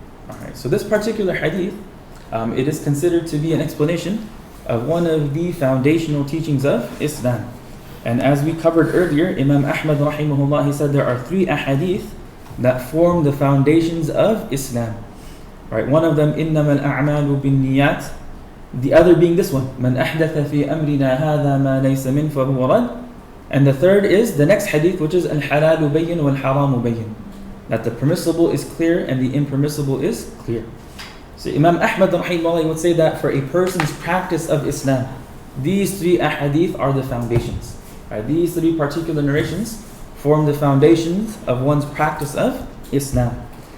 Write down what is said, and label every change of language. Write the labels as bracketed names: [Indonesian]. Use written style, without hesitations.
[English] Alright, so this particular hadith, it is considered to be an explanation of one of the foundational teachings of Islam. And as we covered earlier, Imam Ahmad rahimahullah, he said there are 3 ahadith that form the foundations of Islam. Right? One of them, [Arabic] إِنَّمَا الْأَعْمَالُ بِالنِّيَّاتِ. [English] The other being this one, [Arabic] مَنْ أَحْدَثَ فِي أَمْرِنَا هَذَا مَا لَيْسَ مِنْ فَهُوَ رَدٌّ. [English] And the third is the next hadith, which is [Arabic] الْحَلَالُ بَيِّنْ وَالْحَرَامُ بَيِّنْ. [English] That the permissible is clear and the impermissible is clear. So Imam Ahmad rahimahullah would say that for a person's practice of Islam, these 3 ahadith are the foundations. Right? These 3 particular narrations form the foundations of one's practice of Islam.